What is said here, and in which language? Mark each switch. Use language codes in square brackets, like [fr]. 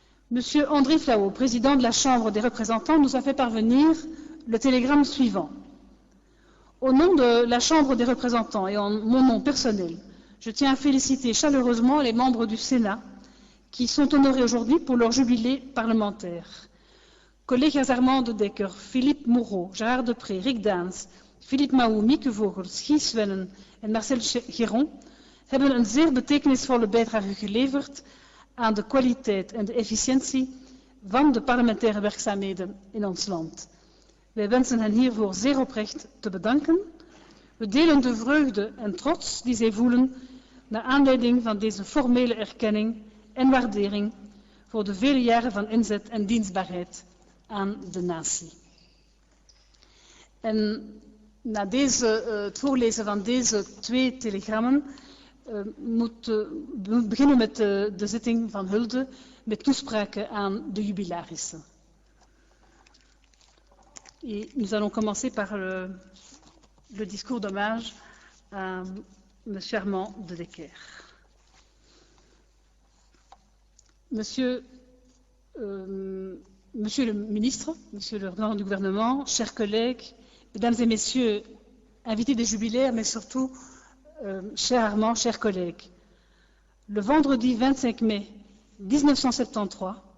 [fr] Monsieur André Flahault, président de la Chambre des représentants, nous a fait parvenir le télégramme suivant. Au nom de la Chambre des représentants et en mon nom personnel, je tiens à féliciter chaleureusement les membres du Sénat qui sont honorés aujourd'hui pour leur jubilé parlementaire. [nl] Collega's Armand de Decker, Philippe Moreau, Gérard Depré, Rick Daans, Philippe Mahou, Mieke Vogels, Guy Svennen en Marcel Chéron hebben een zeer betekenisvolle bijdrage geleverd aan de kwaliteit en de efficiëntie van de parlementaire werkzaamheden in ons land. Wij wensen hen hiervoor zeer oprecht te bedanken. We delen de vreugde en trots die zij voelen naar aanleiding van deze formele erkenning en waardering voor de vele jaren van inzet en dienstbaarheid aan de natie. En na het voorlezen van deze twee telegrammen we beginnen met de zitting van hulde met toespraken aan de jubilarissen. [fr] Et nous allons commencer par le discours d'hommage à M. Armand de Decker. Monsieur le ministre, Monsieur le représentant du gouvernement, chers collègues, Mesdames et Messieurs, invités des jubilaires, mais surtout, cher Armand, chers collègues, le vendredi 25 mai 1973,